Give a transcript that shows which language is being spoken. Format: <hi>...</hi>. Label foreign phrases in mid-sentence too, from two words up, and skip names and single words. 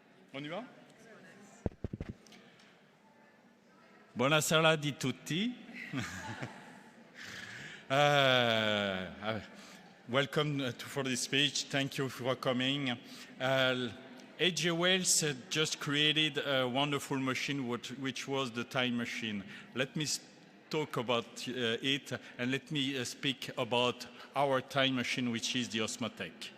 <fr>On y va?</fr> <it>Buonasera di tutti.</it> <en>Welcome for this speech. Thank you for coming. A.J. Wells just created a wonderful machine, which was the time machine. Let me talk about it, and let me speak about our time machine, which is the Osmotec.</en>